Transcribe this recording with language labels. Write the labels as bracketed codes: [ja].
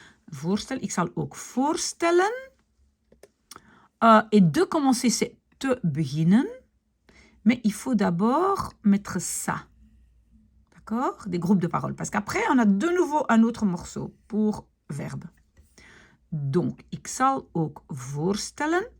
[nl] Voorstellen, ik zal ook voorstellen. [fr] Et de commencer, c'est [nl] te beginnen. [fr] Mais il faut d'abord mettre ça. D'accord? Des groupes de paroles. Parce qu'après, on a de nouveau un autre morceau pour verbe. Donc, [nl] ik zal ook voorstellen.